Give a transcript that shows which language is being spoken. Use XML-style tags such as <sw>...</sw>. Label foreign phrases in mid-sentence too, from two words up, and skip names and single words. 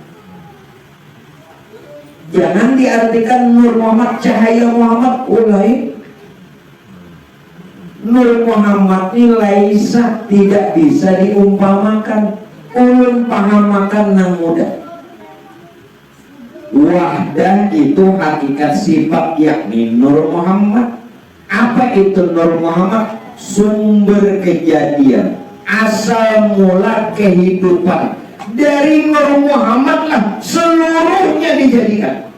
<id>Jangan diartikan Nur Muhammad cahaya Muhammad ulai. Nur Muhammad ini laisa, tidak bisa diumpamakan.</id> <bjn>Ulun pahamakan nang mudah.</bjn> <id>Wahdah itu hakikat sifat yakni Nur Muhammad. Apa itu Nur Muhammad? Sumber kejadian, asal mula kehidupan. Dari Nur Muhammad lah seluruhnya dijadikan.</id>